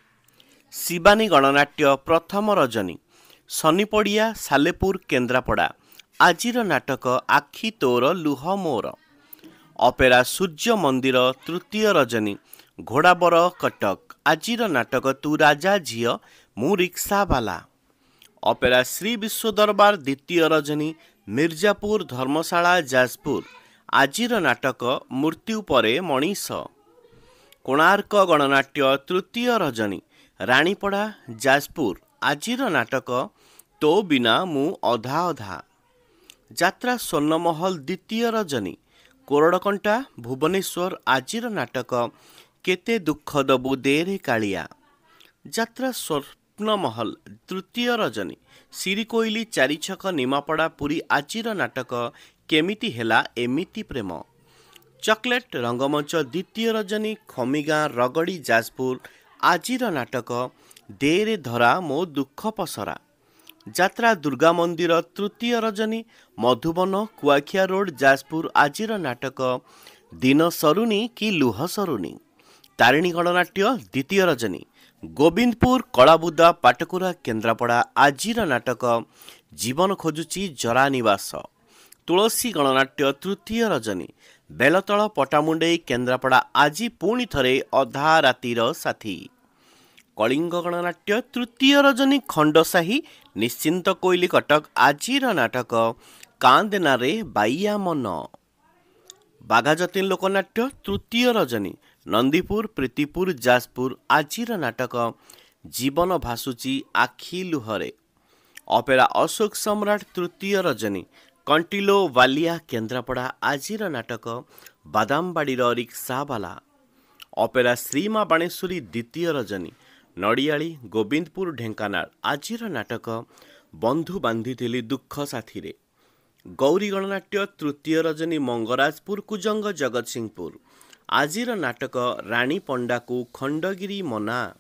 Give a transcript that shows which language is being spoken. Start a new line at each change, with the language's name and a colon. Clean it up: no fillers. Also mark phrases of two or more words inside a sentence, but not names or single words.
Odia: ଶିବାନୀ ଗଣନାଟ୍ୟ ପ୍ରଥମ ରଜନୀ ଶନିପଡ଼ିଆ ସାଲେପୁର କେନ୍ଦ୍ରାପଡ଼ା ଆଜିର ନାଟକ ଆଖି ତୋର ଲୁହ ମୋର। ଅପେରା ସୂର୍ଯ୍ୟ ମନ୍ଦିର ତୃତୀୟ ରଜନୀ ଘୋଡ଼ାବର କଟକ ଆଜିର ନାଟକ ତୁ ରାଜା ଝିଅ ମୁ ରିକ୍ସାବାଲା। ଅପେରା ଶ୍ରୀ ବିଶ୍ୱ ଦରବାର ଦ୍ୱିତୀୟ ରଜନୀ ମିର୍ଜାପୁର ଧର୍ମଶାଳା ଯାଜପୁର ଆଜିର ନାଟକ ମୃତ୍ୟୁ ପରେ ମଣିଷ। କୋଣାର୍କ ଗଣନାଟ୍ୟ ତୃତୀୟ ରଜନୀ ରାଣୀପଡ଼ା ଯାଜପୁର ଆଜିର ନାଟକ ତୋ ବିନା ମୁ ଅଧା ଅଧା। ଯାତ୍ରା ସ୍ୱର୍ଣ୍ଣମହଲ ଦ୍ୱିତୀୟ ରଜନୀ କୋରଡ଼କଣ୍ଟା ଭୁବନେଶ୍ୱର ଆଜିର ନାଟକ କେତେ ଦୁଃଖ ଦବୁ ଦେରେ କାଳିଆ। ଯାତ୍ରା ସ୍ୱପ୍ନମହଲ ତୃତୀୟ ରଜନୀ ସିରିକୋଇଲି ଚାରିଛକ ନିମାପଡ଼ା ପୁରୀ ଆଜିର ନାଟକ କେମିତି ହେଲା ଏମିତି ପ୍ରେମ। ଚକଲେଟ ରଙ୍ଗମଞ୍ଚ ଦ୍ୱିତୀୟ ରଜନୀ ଖମିଗାଁ ରଗଡ଼ି ଯାଜପୁର ଆଜିର ନାଟକ ଦେରେ ଧରା ମୋ ଦୁଃଖ ପସରା। ଯାତ୍ରା ଦୁର୍ଗା ମନ୍ଦିର ତୃତୀୟ ରଜନୀ ମଧୁବନ କୁଆଖିଆ ରୋଡ ଯାଜପୁର ଆଜିର ନାଟକ ଦିନ ସରୁନି କି ଲୁହ ସରୁନି। ତାରିଣୀ ଗଣନାଟ୍ୟ ଦ୍ୱିତୀୟ ରଜନୀ ଗୋବିନ୍ଦପୁର କଲାବୁଦା ପାଟକୁରା କେନ୍ଦ୍ରାପଡ଼ା ଆଜିର ନାଟକ ଜୀବନ ଖୋଜୁଚି ଜରା ନିବାସ। ତୁଳସୀ ଗଣନାଟ୍ୟ ତୃତୀୟ ରଜନୀ ବେଲତଳ ପଟାମୁଣ୍ଡାଇ କେନ୍ଦ୍ରାପଡ଼ା ଆଜି ପୁଣି ଥରେ ଅଧା ରାତିର ସାଥୀ। କଳିଙ୍ଗ ଗଣନାଟ୍ୟ ତୃତୀୟ ରଜନୀ ଖଣ୍ଡସାହି ନିଶ୍ଚିନ୍ତ କୋଇଲି କଟକ ଆଜିର ନାଟକ କାନ୍ଦେନାରେ ବାଇଆ ମନ। ବାଘା ଯତୀନ ଲୋକନାଟ୍ୟ ତୃତୀୟ ରଜନୀ ନନ୍ଦୀପୁର ପ୍ରୀତିପୁର ଯାଜପୁର ଆଜିର ନାଟକ ଜୀବନ ଭାସୁଚି ଆଖି ଲୁହରେ। ଅପେରା ଅଶୋକ ସମ୍ରାଟ ତୃତୀୟ ରଜନୀ କଣ୍ଟିଲୋ ୱାଲିଆ କେନ୍ଦ୍ରାପଡ଼ା ଆଜିର ନାଟକ ବାଦାମବାଡ଼ିର ରିକ୍ସାବାଲା। ଅପେରା ଶ୍ରୀମା ବାଣେଶ୍ୱରୀ ଦ୍ୱିତୀୟ ରଜନୀ ନଡ଼ିଆଲି ଗୋବିନ୍ଦପୁର ଢେଙ୍କାନାଳ ଆଜିର ନାଟକ ବନ୍ଧୁ ବାନ୍ଧିଥିଲି ଦୁଃଖ ସାଥୀ। ଗୌରୀ ଗଣନାଟ୍ୟ ତୃତୀୟ ରଜନୀ ମଙ୍ଗରାଜପୁର କୁଜଙ୍ଗ ଜଗତସିଂହପୁର ଆଜିର ନାଟକ ରାଣୀ ପଣ୍ଡାକୁ ଖଣ୍ଡଗିରି ମନା।